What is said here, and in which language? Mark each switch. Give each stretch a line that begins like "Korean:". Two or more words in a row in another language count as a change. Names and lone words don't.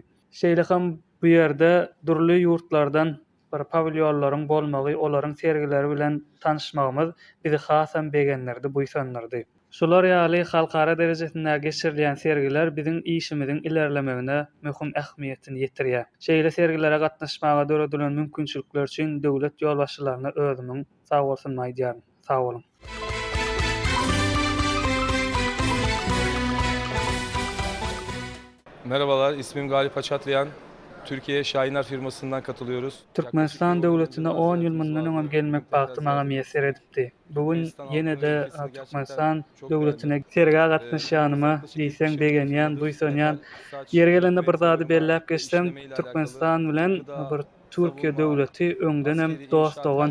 Turkmen: Şeýle hem bu ýerde durly ýurtlardan bir pavilyonlaryň bolmagy, olaryň sergileri bilen tanışmagymyz bizi hasam begenlerdi, buýsanlardy. Şolar ýaly halkara derejesinde geçirilýän sergiler biziň işimiziň ilerlemegine möhüm ähmiýetini ýetirýär. Şeýle sergilere gatnaşmaga döredilen mümkinçilikler üçin döwlet ýolbaşçylaryna özümiň sag bolsun maýdýarym. Sag bolun.
Turkish: Merhabalar, ismim Galip Haçatlayan. Türkiye Şahinler firmasından katılıyoruz.
Turkmen: Türkmenistan döwletine 10 ýyl mundan öňe gelmek bagty maňa meýser edipdi. Bugün ýene-de Türkmenistan döwletine sergiä gatnaşýanyma diýseň begenýän, duýsanýan ýer gelende bir zady belläp geçsem, Türkmenistan bilen bir Türkiýe döwleti öňden hem dost dogan.